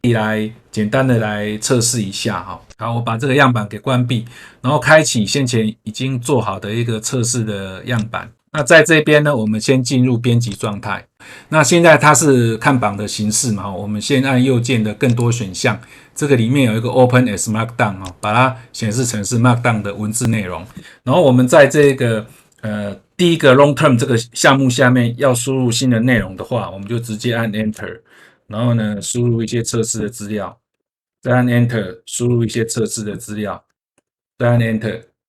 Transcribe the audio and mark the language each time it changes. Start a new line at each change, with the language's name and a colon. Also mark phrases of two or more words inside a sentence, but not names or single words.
Chinese: 來簡單的來測試一下哈。好，我把這個樣板給關閉，然後開啟先前已經做好的一個測試的樣板。那在這邊呢，我們先進入編輯狀態。那現在它是看板的形式嘛，我們先按右鍵的更多選項，這個裡面有一個
English: Open as Markdown
Chinese: 把它顯示成是 Markdown 的文字內容。然後我們在這個第一個
English: Long Term
Chinese: 這個項目下面要輸入新的內容的話，我們就直接按 Enter， 然後呢輸入一些測試的資料，再按 Enter 輸入一些測試的資料，再按 Enter。